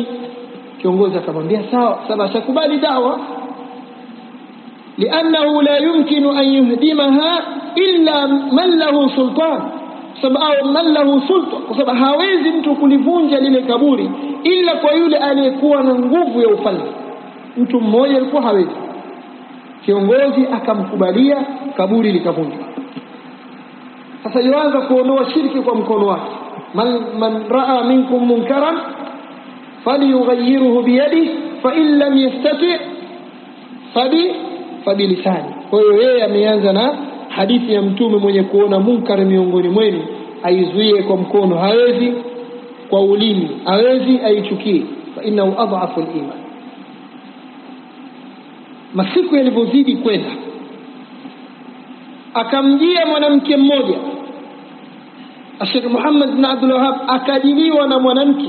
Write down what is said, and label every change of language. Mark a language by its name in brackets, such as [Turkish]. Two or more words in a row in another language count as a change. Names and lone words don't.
[Swahili] Kiongozi akamwambia sawa, sasa shakubali da'wa, [Arabic] لأنه لا يمكن أن يهدمها إلا من له سلطان, [Swahili] sababu [Arabic] من له سلطان, [Swahili] kwa sababu hawezi mtu kulivunja lile kaburi ila kwa yule aliyekuwa na nguvu ya ufalme. Mtu mmoja alikuwa hawezi. Kiongozi akamkubalia, kaburi likavunjwa. Sasa yuanza kuondoa shirki kwa mkono wake. [Arabic] من رأى منكم منكرا فليغيره بيده فإن لم يستطع فبلسانه. [Swahili] Kwa hiyo yeye ameanza na hadithi ya mtume, mwenye kuona munkar miongoni mwenu aizuie kwa mkono, hawezi kwa ulimi, hawezi aichukie, [Arabic] فإنه أضعف الإيمان. [Swahili] Masiku yalipozidi kwenda, akamjia mwanamke mmoja, Sheikh Muhammad bin Abdul Wahhab akajiliwa na mwanamke.